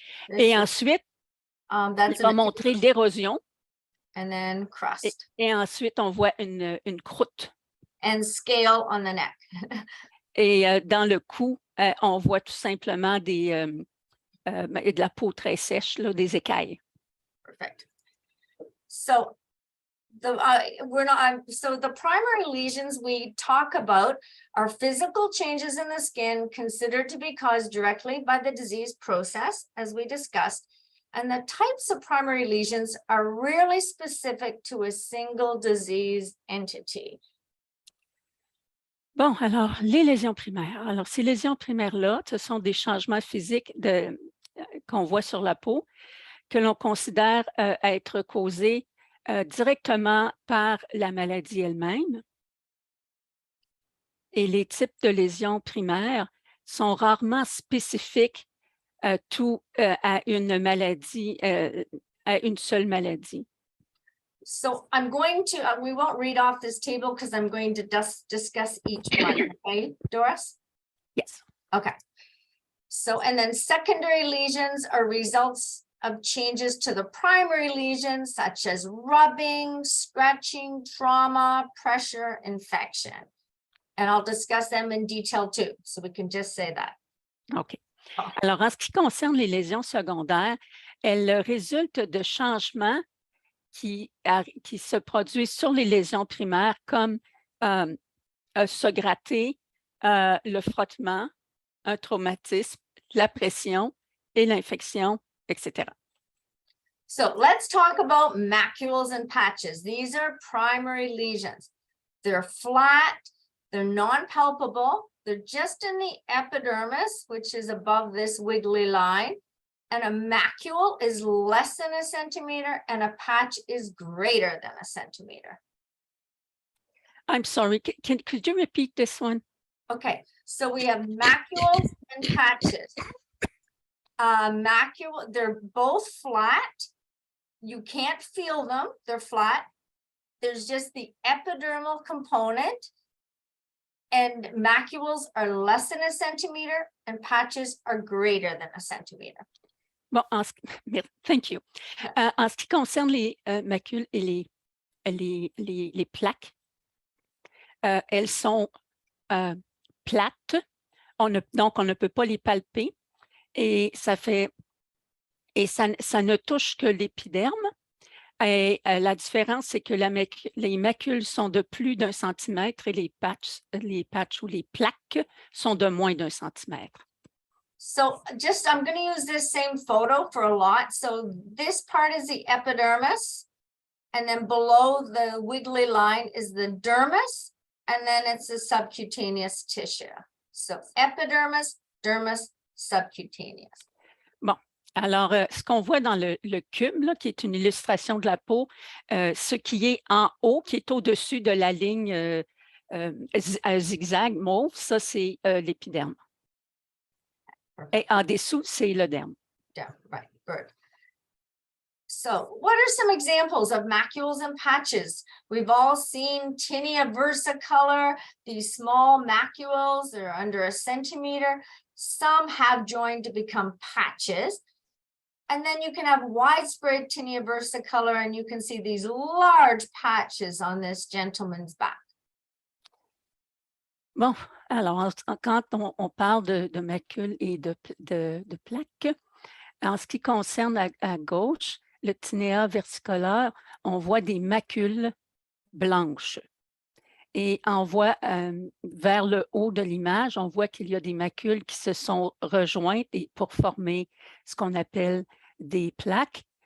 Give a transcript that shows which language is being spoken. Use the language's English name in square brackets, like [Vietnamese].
[French] Et ensuite, il va montrer l'érosion. [English] And then crust. [French] Et ensuite, on voit une croûte. [English] And scale on the neck. [French] Et dans le cou, on voit tout simplement de la peau très sèche, là, des écailles. [English] Perfect. So the primary lesions we talk about are physical changes in the skin considered to be caused directly by the disease process, as we discussed. And the types of primary lesions are really specific to a single disease entity. [French] Bon, alors, les lésions primaires. Alors, ces lésions primaires-là, ce sont des changements physiques qu'on voit sur la peau que l'on considère être causés directement par la maladie elle-même. Et les types de lésions primaires sont rarement spécifiques à une maladie, à une seule maladie. [English] So I'm going to, we won't read off this table because I'm going to discuss each one, okay, Doris? Yes. Okay. So, and then secondary lesions are results of changes to the primary lesions, such as rubbing, scratching, trauma, pressure, infection. And I'll discuss them in detail too, so we can just say that. OK. [French] Alors, en ce qui concerne les lésions secondaires, elles résultent de changements qui se produisent sur les lésions primaires comme se gratter, le frottement, un traumatisme, la pression et l'infection, etc. [English] So let's talk about macules and patches. These are primary lesions. They're flat, they're non-palpable, they're just in the epidermis, which is above this wiggly line. And a macule is less than a centimeter and a patch is greater than a centimeter. I'm sorry, could you repeat this one? Okay, so we have macules and patches. Macule, they're both flat. You can't feel them, they're flat. There's just the epidermal component. And macules are less than a centimeter and patches are greater than a centimeter. Bon, thank you. [French] En ce qui concerne les macules et les plaques, elles sont plates, donc on ne peut pas les palper et ça ne touche que l'épiderme. Et la différence, c'est que les macules sont de plus d'1 centimètre et les patchs ou les plaques sont de moins d'1 centimètre. [English] So I'm going to use this same photo for a lot. So this part is the epidermis, and then below the wiggly line is the dermis, and then it's the subcutaneous tissue. So epidermis, dermis, subcutaneous. [French] Bon, alors ce qu'on voit dans le cube, là, qui est une illustration de la peau, ce qui est en haut, qui est au-dessus de la ligne zigzag mauve, ça c'est l'épiderme. Et en dessous, c'est le derme. [English] Yeah, right, good. So what are some examples of macules and patches? We've all seen tinea versicolor, these small macules, they're under 1 centimeter. Some have joined to become patches. And then you can have widespread tinea versicolor, and you can see these large patches on this gentleman's back. [French] Bon, alors, quand on parle de macules et de plaques, en ce qui concerne à gauche, le tinea versicolare, on voit des macules blanches. Et on voit vers le haut de l'image, on voit qu'il y a des macules qui se sont rejointes pour former ce qu'on appelle des plaques.